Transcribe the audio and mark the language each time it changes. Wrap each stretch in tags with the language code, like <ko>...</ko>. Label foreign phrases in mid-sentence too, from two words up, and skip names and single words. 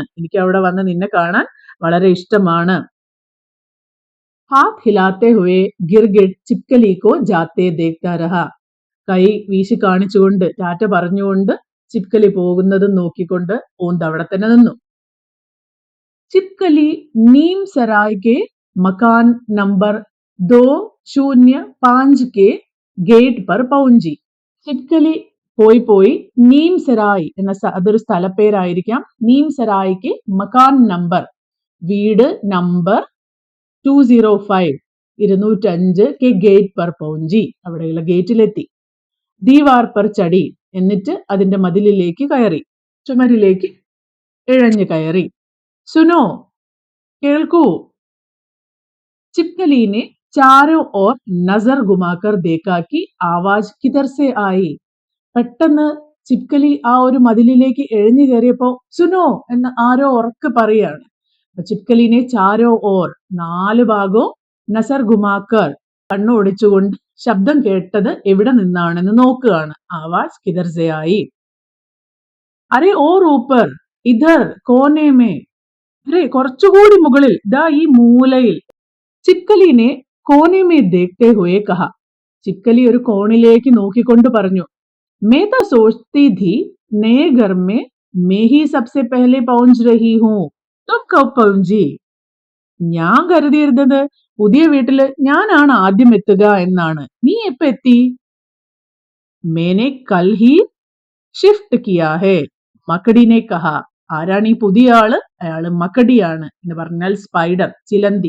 <ml>എനിക്ക് അവിടെ വന്ന് നിന്നെ കാണാൻ വളരെ ഇഷ്ടമാണ്.</ml> <hi>हाथ हिलाते हुए गिरगिट छिपकली को जाते देखता रहा,</hi> <ml>കൈ വീശി കാണിച്ചുകൊണ്ട് ടാറ്റ പറഞ്ഞുകൊണ്ട് ചിപ്കലി പോകുന്നതും നോക്കിക്കൊണ്ട് ഓന്ത് അവിടെ തന്നെ നിന്നു.</ml> <hi>छिपकली नीम सराय के मकान नंबर 205 के गेट पर पहुंची.</hi> <ml>ചിപ്കലി പോയി നീം സരായ് എന്ന അതൊരു സ്ഥലപ്പേരായിരിക്കാം. നീം സരായ്ക്ക്</ml> <hi>मकान नंबर,</hi> <ml>വീട് നമ്പർ</ml> <hi>205 205 के गेट पर पहुंची,</hi> <ml>അവിടെയുള്ള ഗേറ്റിലെത്തി.</ml> <hi>दीवार पर चढ़ी,</hi> <ml>എന്നിട്ട് അതിന്റെ മതിലിലേക്ക് കയറി, ചുമരിലേക്ക് ഇഴഞ്ഞു കയറി. സുനോ, കേൾക്കൂ.</ml> <hi>ചിപ്കലി ने चारों ओर नजर घुमाकर देखा कि आवाज किधर से आई.</hi> <ml>പെട്ടെന്ന് ചിപ്കലി ആ ഒരു മതിലിലേക്ക് എഴഞ്ഞു കയറിയപ്പോ സുനോ എന്ന് ആരോ ഉറക്കെ പറയാണ്.</ml> <hi>छिपकली ने चारों ओर,</hi> <ml>നാല് ഭാഗവും,</ml> <hi>नज़र घुमाकर,</hi> <ml>കണ്ണോടിച്ചുകൊണ്ട് ശബ്ദം കേട്ടത് എവിടെ നിന്നാണെന്ന് നോക്കുകയാണ്.</ml> <hi>आवाज़ किधर से आई. अरे और ऊपर इधर कोने में,</hi> <ml>അരെ കുറച്ചുകൂടി മുകളിൽ, ദാ ഈ മൂലയിൽ.</ml> <hi>छिपकली ने कोने में देखते हुए कहा,</hi> <ml>ചിപ്കലി ഒരു കോണിലേക്ക് നോക്കിക്കൊണ്ട് പറഞ്ഞു.</ml> <hi>मैं तो सोचती थी नए घर में मैं ही सबसे पहले पहुंच रही हूँ, तुम कब पहुंची.</hi> <ml>ഞാൻ കരുതിയിരുന്നത് പുതിയ വീട്ടില് ഞാനാണ് ആദ്യം എത്തുക എന്നാണ്, നീ എപ്പോ എത്തി.</ml> <hi>मैंने कल ही शिफ्ट किया है, मकड़ी ने कहा.</hi> <ml>ആരാണ് ഈ പുതിയ ആള്? അയാള് മക്കടിയാണ് എന്ന് പറഞ്ഞാൽ സ്പൈഡർ, ചിലന്തി.</ml>